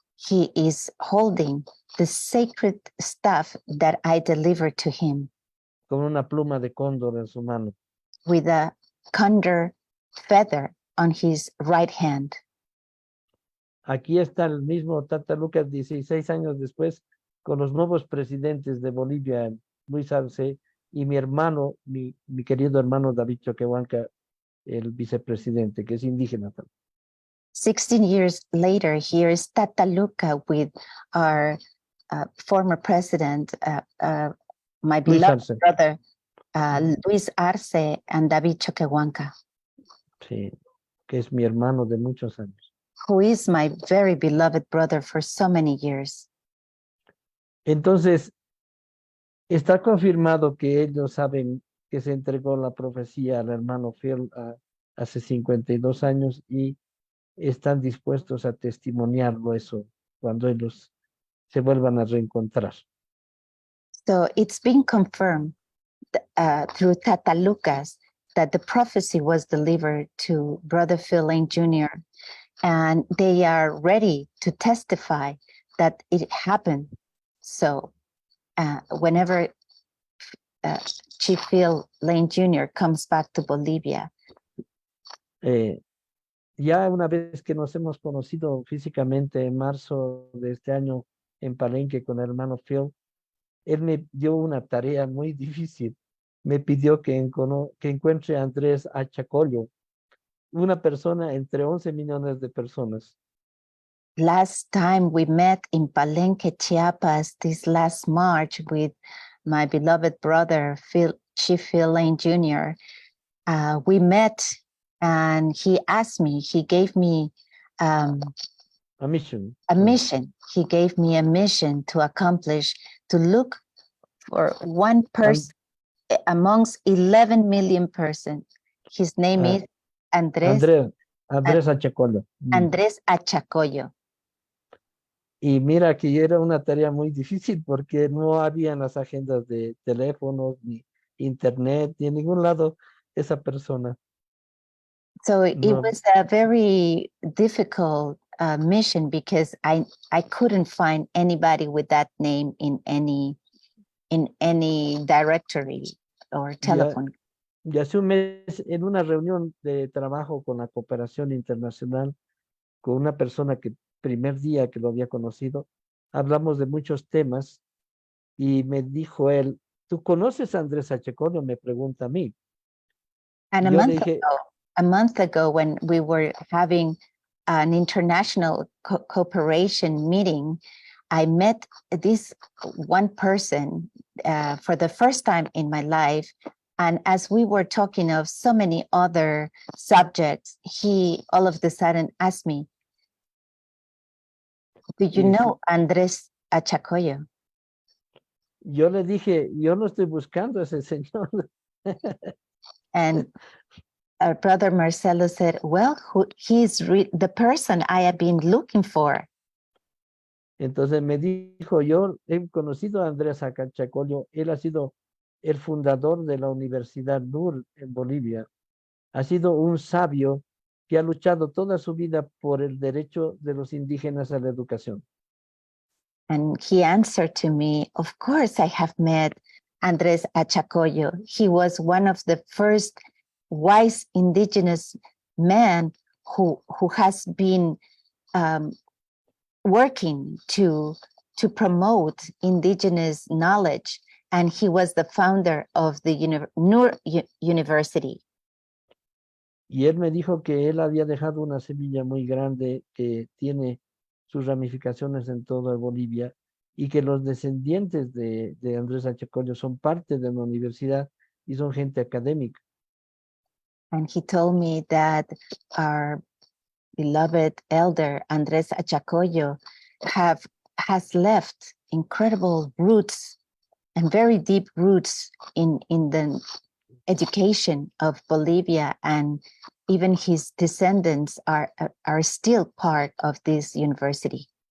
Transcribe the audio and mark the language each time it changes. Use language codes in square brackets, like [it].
[en] he is holding the sacred stuff that I delivered to him [es] Con una pluma de cóndor en su mano. [en] with a condor feather on his right hand. [es] Aquí está el mismo Tata Lucas 16 años después con los nuevos presidentes de Bolivia, Luis Arce, y mi hermano, mi querido hermano David Choquehuanca, el vicepresidente, que es indígena también. [en] 16 years later, here is Tata Luca with our former president, my Luis beloved Arce. brother, Luis Arce and David Choquehuanca, [es] Sí, que es mi hermano de muchos años. [en] who is my very beloved brother for so many years. [es] Entonces, está confirmado que ellos saben que se entregó la profecía al hermano Phil hace 52 años y están dispuestos a testimoniarlo eso cuando ellos se vuelvan a reencontrar. [en] So it's been confirmed through Tata Lucas that the prophecy was delivered to Brother Phil Lane Jr., and they are ready to testify that it happened. So whenever Chief Phil Lane Jr. comes back to Bolivia, [es] Ya una vez que nos hemos conocido físicamente en marzo de este año en Palenque con el hermano Phil, él me dio una tarea muy difícil. Me pidió que encuentre a Andrés Achacollo, una persona entre 11 millones de personas. [en] last time we met in Palenque, Chiapas, this last March with my beloved brother, Chief Phil Lane Jr., we met and he asked me, he gave me A mission. a mission. He gave me a mission to accomplish, to look for one person amongst 11 million persons. His name is Andrés Achacollo. Andrés Achacollo. [es] Y mira que era una tarea muy difícil porque no había las agendas de teléfonos, ni internet, ni en ningún lado esa persona. [en] So it No. was a very difficult mission because I couldn't find anybody with that name in any directory or telephone. [es] Y hace un mes, en una reunión de trabajo con la cooperación internacional, con una persona que primer día que lo había conocido, hablamos de muchos temas y me dijo él, ¿tú conoces a Andrés Achacollo? Me pregunta a mí. [en] And a month ago, when we were having an international cooperation meeting, I met this one person for the first time in my life. And as we were talking of so many other subjects, he all of a sudden asked me, Do you know Andrés Achacoyo? [es] Yo le dije, yo no estoy buscando a ese señor. [en] And our brother Marcelo said, well, he's the person I have been looking for. [es] Entonces me dijo, yo he conocido a Andrés Acachacolio, él ha sido el fundador de la Universidad NUR en Bolivia. Ha sido un sabio que ha luchado toda su vida por el derecho de los indígenas a la educación. [en] And he answered to me, of course, I have met Andrés Achacoyo. He was one of the first wise indigenous men who has been working to promote indigenous knowledge. And he was the founder of the NUR University. [es] Y él me dijo que él había dejado una semilla muy grande que tiene sus ramificaciones en toda Bolivia y que los descendientes de Andrés Achacolio son parte de la universidad y son gente académica. [en] And he told me that our beloved elder Andrés Achacoyo has left incredible roots and very deep roots in the education of Bolivia, and even his descendants are still part of this university.